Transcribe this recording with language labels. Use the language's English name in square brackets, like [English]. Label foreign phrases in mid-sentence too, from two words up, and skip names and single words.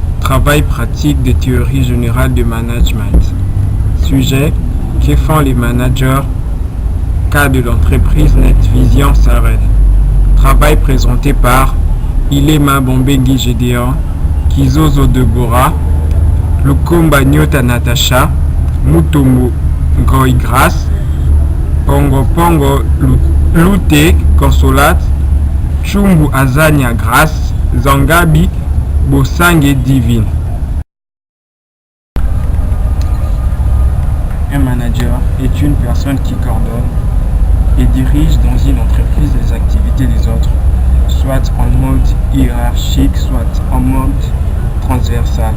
[French] Travail pratique des théories générales de management. Sujet: que font les managers? Cas de l'entreprise Net Vision Sarel. Travail présenté par Ilema Bombengui Gédéon, Kizozo Deborah, Lukumba Nyota Natasha, Mutombo Goigras, Pongo Pongo Lute Consolate, Chumbu Azania Grace, Zangabi Bosangue Divine. Un manager est une personne qui coordonne et dirige dans une entreprise les activités des autres, soit en mode hiérarchique, soit en mode transversal.